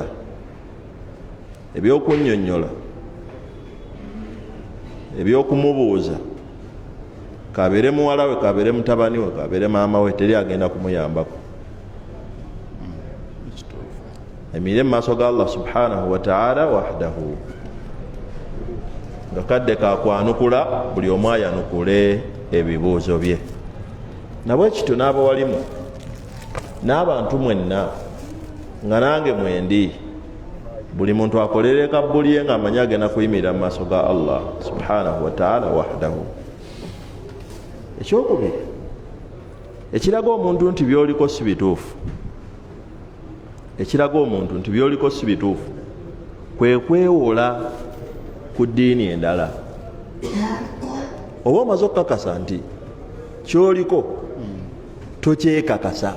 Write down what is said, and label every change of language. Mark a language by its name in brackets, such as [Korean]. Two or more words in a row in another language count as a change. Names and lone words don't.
[Ganda] Ebyokunnyonnyola ebyokumubuuza kabeere muwala we, kabeere mutabani we, kabeere maama we, teri agenda kumuyambako. Emire mu maaso ga [Arabic] الله سبحانه وتعالى وحده, [Ganda] nga kadde kakwanukula buli omu ayanukule ebibuuzo bye. Nabwe kityo n'abawalimu n'abantu mwenna nga nange mwendi, buli muntu akolere ekabbuli ye ng'amanyi agenda kuyimirira mu maaso ga [Arabic] الله سبحانه وتعالى وحده. [Ganda] Ekyokubiri ekiraga omuntu nti byoliko si bituufu, ekiraga omuntu nti byoliko si bituufu kwe kwewola ku ddiini endala. Oba omaze okukakasa nti kyoliko tokyekakasa